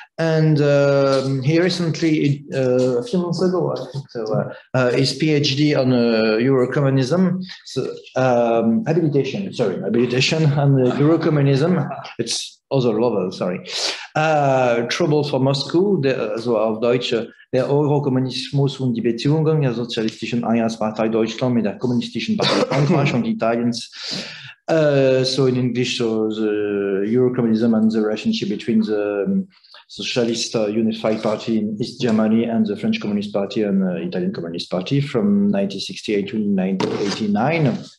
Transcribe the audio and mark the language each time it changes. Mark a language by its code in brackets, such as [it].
[en] And he recently, a few months ago, I think so, his PhD on Eurocommunism, habilitation on Eurocommunism. It's other level, sorry. Trouble for Moscow, so [de] auf Deutsch, der Eurokommunismus und die Beziehungen der Sozialistischen Einheitspartei Deutschland mit der Kommunistischen Partei Frankreich und Italiens. [en] So in English, so the Eurocommunism and the relationship between the Socialist Unified Party in East Germany and the French Communist Party and Italian Communist Party from 1968 to 1989.